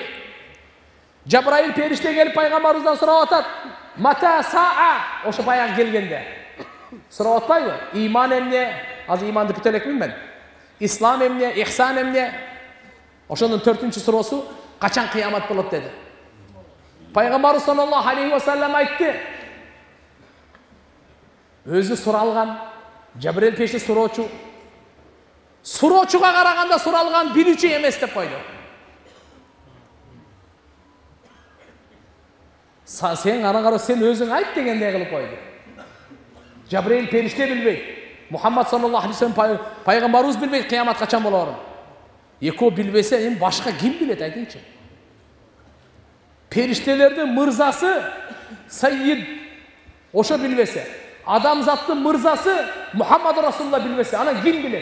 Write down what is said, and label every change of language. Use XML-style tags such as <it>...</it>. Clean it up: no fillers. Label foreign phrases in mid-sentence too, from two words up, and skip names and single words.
<ky>Жабраил периште келип пайгамбарыбыздан сурап атат.</ky> <ar>متى الساعة,</ar> <ky>ошо баягы келгенде. Сурап атпайбы? Иман эмне? Азыр иманды бүтө элекмин мен. Ислам эмне? Ихсан эмне? Ошонун 4-чү суроосу качан кыямат болот деди. Пайгамбар</ky> <ar>صلى الله عليه وسلم</ar> <ky>айтты. Өзү суралган, Жабраил периште суроочу. Суроочуга караганда суралган билүүчү эмес деп койду. Сен ана кара сен өзүң айт дегендей кылып койду. Жабраил периште билбейт. Мухаммад</ky> <ar>صلى الله عليه وسلم</ar> <ky>пайгамбарыбыз билбейт кыямат качан болорун. Экөө билбесе, эми башка ким билет айтыңчы? Периштелердин мырзасы Саййид ошо билбесе, адамзаттын мырзасы Мухаммад Расулулла билбесе, анан ким билет?</ky>